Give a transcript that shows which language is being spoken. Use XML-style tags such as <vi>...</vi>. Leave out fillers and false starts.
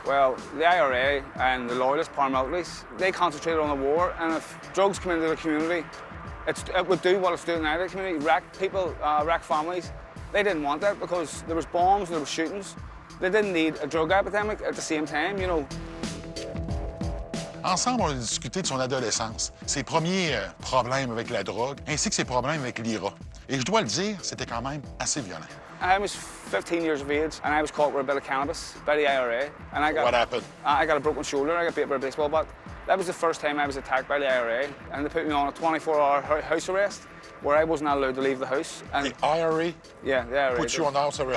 <en>Well, the IRA and the loyalist paramilitaries, they concentrated on the war, and if drugs come into the community, it would do what it's doing now to the community, wreck people, wreck families. They didn't want that because there was bombs and there was shootings. They didn't need a drug epidemic at the same time, you know.</en> <fr>Ensemble, on a discuté de son adolescence, ses premiers problèmes avec la drogue, ainsi que ses problèmes avec l'IRA. Et je dois le dire, c'était quand même assez violent.</fr> <en>I was 15 years of age and I was caught with a bit of cannabis by the IRA. And I got, What happened? I got a broken shoulder, I got beat by a baseball bat. That was the first time I was attacked by the IRA, and they put me on a 24-hour house arrest where I wasn't allowed to leave the house. And The IRA yeah, the IRA put you on house arrest?</en>